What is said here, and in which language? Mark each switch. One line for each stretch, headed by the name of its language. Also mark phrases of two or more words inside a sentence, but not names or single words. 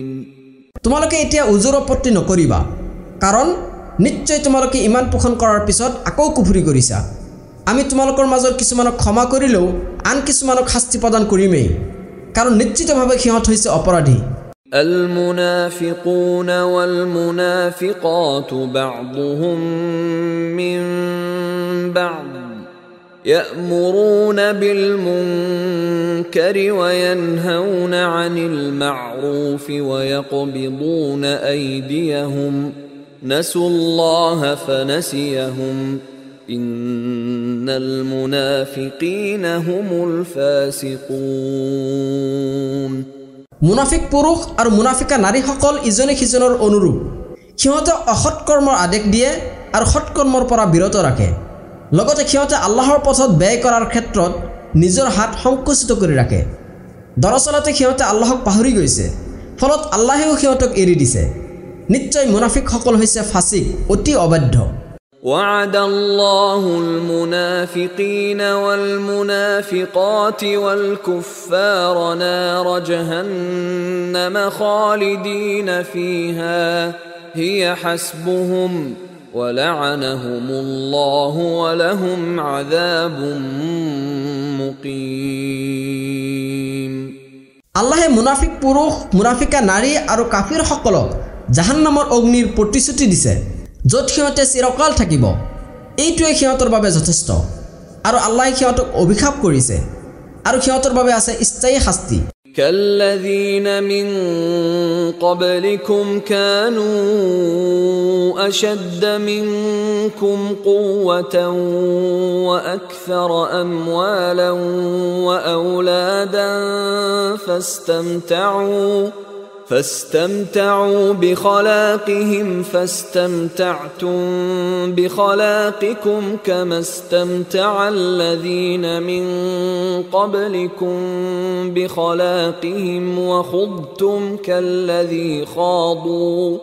Assamese: তোমালোকে এতিয়া উজুৰ আপত্তি নকৰিবা কাৰণ নিশ্চয় তোমালোকে ইমান পোষণ কৰাৰ পিছত আকৌ কুফৰি কৰিছা আমি তোমালোকৰ মাজৰ কিছুমানক ক্ষমা কৰিলেও আন কিছুমানক শাস্তি প্ৰদান কৰিমেই কাৰণ নিশ্চিতভাৱে সিহঁত হৈছে অপৰাধী
Arabic: المنافقون والمنافقات بعضهم من بعض يأمرون بالمنكر وينهون عن المعروف ويقبضون أيديهم نسوا الله فنسيهم إن المنافقين هم الفاسقون
Assamese: মুনাফিক পুৰুষ আৰু মুনাফিকা নাৰীসকল ইজনে সিজনৰ অনুৰূপ সিহঁতে অসৎ কৰ্মৰ আদেশ দিয়ে আৰু সৎ কৰ্মৰ পৰা বিৰত ৰাখে লগতে সিহঁতে আল্লাহৰ পথত ব্যয় কৰাৰ ক্ষেত্ৰত নিজৰ হাত সংকুচিত কৰি ৰাখে দৰাচলতে সিহঁতে আল্লাহক পাহৰি গৈছে ফলত আল্লাহেও সিহঁতক এৰি দিছে নিশ্চয় মুনাফিকসকল হৈছে ফাসিক অতি অবাধ্য
Arabic: وعد الله المنافقين والمنافقات والكفار نار جهنم خالدين فيها هي حسبهم ولعنهم الله ولهم عذاب مقيم
Assamese: আল্লাহে মুনাফিক পুৰুষ মুনাফিকা নাৰী আৰু কাফিৰ সকলক জাহান্নামৰ অগ্নিৰ প্ৰতিশ্ৰুতি দিছে য'ত সিহঁতে চিৰকাল থাকিব এইটোৱে সিহঁতৰ বাবে যথেষ্ট আৰু আল্লাহে সিহঁতক অভিশাপ কৰিছে আৰু সিহঁতৰ বাবে আছে স্থায়ী শাস্তি
Arabic: كالذين من قبلكم كانوا أشد منكم قوة وأكثر أموالا وأولادا فاستمتعوا بخلاقهم فاستمتعتم بخلاقكم كما استمتع الذين من قبلكم بخلاقهم وخضتم كالذي خاضوا